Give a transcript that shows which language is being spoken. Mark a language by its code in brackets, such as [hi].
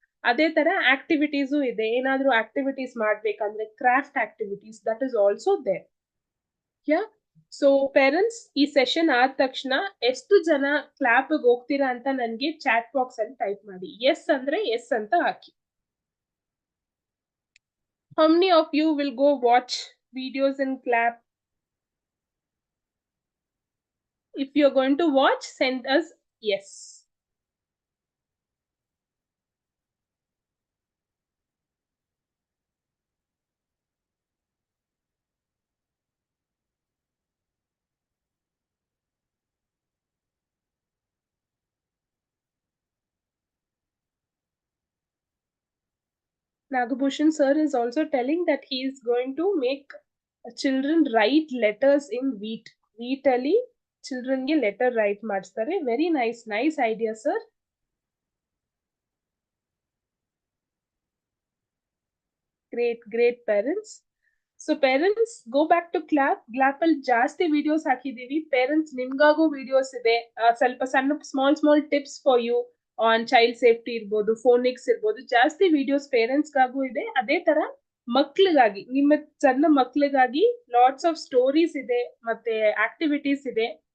[kn] ಅದೇ ತರ ಆಕ್ಟಿವಿಟೀಸು ಇದೆ. ಏನಾದ್ರೂ ಆಕ್ಟಿವಿಟೀಸ್ ಮಾಡ್ಬೇಕಂದ್ರೆ craft activities, [en] That is also there. [kn] Yeah, so parents ಈ ಸೆಷನ್ ಆದ ತಕ್ಷಣ ಎಷ್ಟು ಜನ ಕ್ಲಾಪ್ ಹೋಗ್ತೀರಾ ಅಂತ ನನ್ಗೆ ಚಾಟ್ ಬಾಕ್ಸ್ ಅಲ್ಲಿ ಟೈಪ್ ಮಾಡಿ. ಎಸ್ ಅಂದ್ರೆ ಎಸ್ ಅಂತ ಹಾಕಿ. [en] How many of you will go watch videos and clap? If you're going to watch, send us yes. Nagbhushan sir is also telling that he is going to make children write letters in wheat. [kn] Wheat ali children ge letter write ಮಾಡ್ತಾರೆ. [en] Very nice idea sir. Great parents. So parents, go back to clap [kn] ಅಲ್ಲಿ ಜಾಸ್ತಿ videos ಹಾಕಿದೀವಿ. Parents ನಿಮ್ಗಾಗೂ videos ಇದೆ, ಸ್ವಲ್ಪ ಸಣ್ಣ [en] small tips for you on child safety [kn] ಇರ್ಬೋದು, phonics ಇರ್ಬೋದು, ಜಾಸ್ತಿ ವಿಡಿಯೋಸ್ ಪೇರೆಂಟ್ಸ್ಗಾಗೂ ಇದೆ. ಅದೇ ತರ ಮಕ್ಳಿಗಾಗಿ, ನಿಮ್ಮ ಸಣ್ಣ ಮಕ್ಳಿಗಾಗಿ [en] lots of stories [kn] ಇದೆ, ಮತ್ತೆ ಆಕ್ಟಿವಿಟೀಸ್ ಇದೆ.